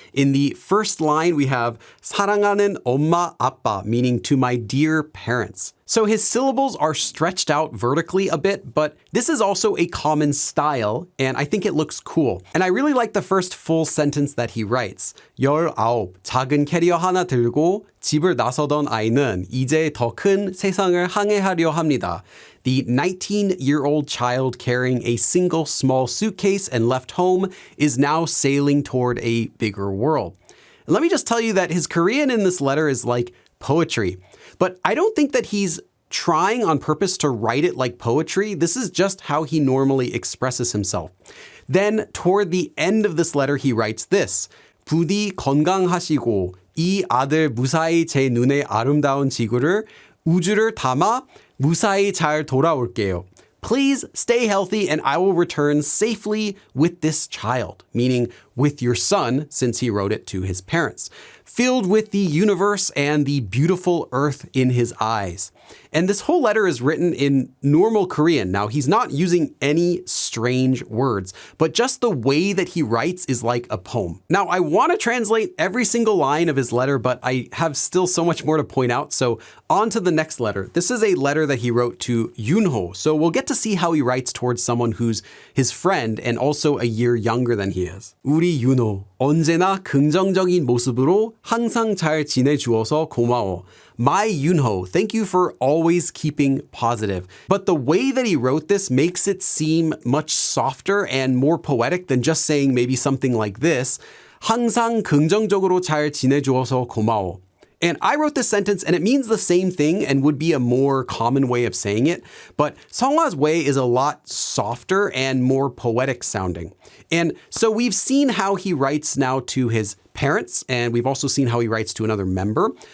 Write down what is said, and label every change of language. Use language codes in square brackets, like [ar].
[en] In the first line, we have [ko] 사랑하는 엄마, 아빠, [en] meaning to my dear parents. So his syllables are stretched out vertically a bit, but this is also a common style, and I think it looks cool. And I really like the first full sentence that he writes. [ko] 19, 작은 캐리어 하나 들고 집을 나서던 아이는 이제 더 큰 세상을 항해하려 합니다. [en] The 19-year-old child carrying a single small suitcase and left home is now sailing toward a bigger world. And let me just tell you that his Korean in this letter is like poetry. But I don't think that he's trying on purpose to write it like poetry. This is just how he normally expresses himself. Then toward the end of this letter, he writes this. [ko] 부디 건강하시고 이 아들 무사히 제 눈에 아름다운 지구를 우주를 담아 무사히 잘 돌아올게요. [en] Please stay healthy and I will return safely with this child, meaning with your son, since he wrote it to his parents, filled with the universe and the beautiful earth in his eyes. And this whole letter is written in normal Korean. Now, he's not using any strange words, but just the way that he writes is like a poem. Now, I want to translate every single line of his letter, but I have still so much more to point out. So on to the next letter. This is a letter that he wrote to Yoonho. So we'll get to see how he writes towards someone who's his friend and also a year younger than he is. [ko] 우리 윤호, 언제나 긍정적인 모습으로 항상 잘 지내주어서 고마워. [en] My Yoonho, thank you for always keeping positive. But the way that he wrote this makes it seem much softer and more poetic than just saying maybe something like this. [ko] 항상 긍정적으로 잘 지내주어서 고마워. [en] And I wrote this sentence and it means the same thing and would be a more common way of saying it. But Seonghwa's way is a lot softer and more poetic sounding. And so we've seen how he writes now to his parents, and we've also seen how he writes to another member.